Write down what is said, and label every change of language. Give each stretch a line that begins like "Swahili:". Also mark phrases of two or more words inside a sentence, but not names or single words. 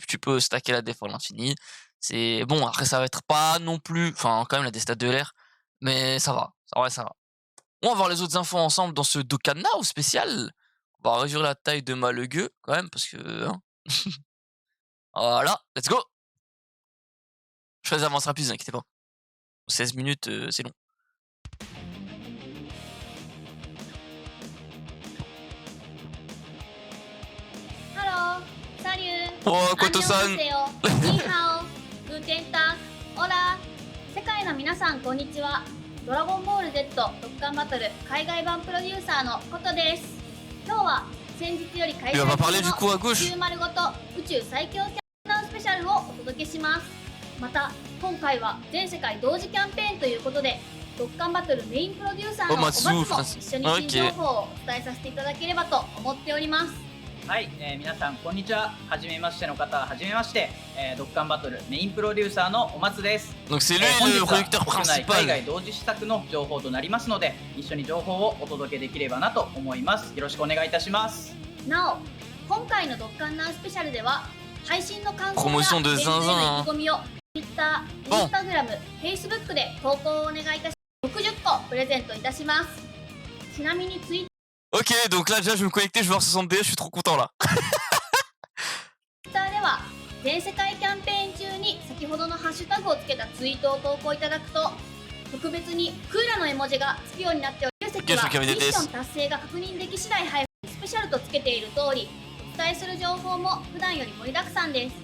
French: Tu peux stacker la défense à l'infini. C'est bon, après, ça va être pas non plus. Enfin, quand même, la des stats de l'air. Mais ça va. Ça va, ça va. On va voir les autres infos ensemble dans ce Dokkan Now spécial. On va réduire la taille de ma legueux, quand même, parce que. Hein. Voilà,
English: let's go!
French: Je fais des avances rapides, ne inquiétez pas. 16 minutes, c'est long. Hello, salut, Oh, Koto-san!
Japanese: ニーハオ、グーテンタク、オラ、世界の皆さんこんにちは。ドラゴンボール Z ドッカンバトル海外版プロデューサーのコトです。今日は先日より開催中の宇宙丸ごと宇宙最強キャンペーンスペシャルをお届けします。また今回は全世界同時キャンペーンということで、ドッカンバトルメインプロデューサーのお松も一緒に新情報をお伝えさせていただければと思っております。はい、皆さんこんにちは。はじめましての方ははじめまして、ドッカンバトルメインプロデューサーのお松です。
French: Donc c'est lui le producteur
Japanese: 本日は国内海
French: principal.
Japanese: 外同時施策の情報となりますので、一緒に情報をお届けできればなと思います。よろしくお願いいたします。なお、今回のドッカンナウスペシャルでは配信の感想や
French: Promotion de
Japanese: イベントへ
French: Zinzin,
Japanese: の意
French: hein.
Japanese: 気込みを Twitter、Instagram、Facebook で投稿をお願いいたし、60個プレゼントいたします。ちなみにツイッ
French: Ok, donc là déjà je vais me connecter, je vais voir 60 DS, je suis trop content là.
Japanese: ターでは全世界キャンペーン中に先ほどのハッシュタグをつけたツイートを投稿いただくと、特別にクーラの絵文字がつくようになっており、席はミッション達成が確認でき次第配布。スペシャルとつけている通り、お伝えする情報も普段より盛りだくさんです。